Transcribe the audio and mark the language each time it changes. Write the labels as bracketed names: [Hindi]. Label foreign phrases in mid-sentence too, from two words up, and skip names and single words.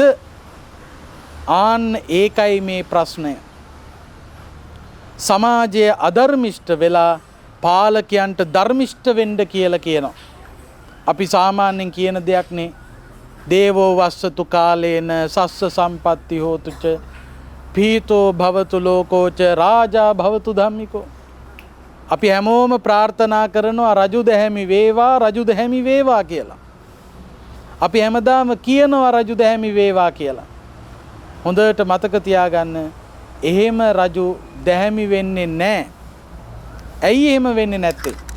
[Sinhala] ආන්න ඒකයි මේ ප්‍රශ්නය. සමාජය අධර්මිෂ්ඨ වෙලා පාලකයන්ට ධර්මිෂ්ඨ වෙන්න කියලා කියනවා. අපි සාමාන්‍යයෙන් කියන දෙයක් නේ. [Pali] දේවෝ වස්සතු කාලේන සස්ස සම්පatti හෝතුච පීතෝ භවතු ලෝකෝච රාජා භවතු ධම්මිකෝ. [Sinhala] අපි හැමෝම ප්‍රාර්ථනා කරනවා රජු දැහැමි වේවා, රජු දැහැමි වේවා කියලා. අපි හැමදාම කියනවා රජු දැහැමි වේවා කියලා. හොඳට මතක තියාගන්න, එහෙම රජු දැහැමි වෙන්නේ නැහැ. ඇයි එහෙම වෙන්නේ නැත්තේ?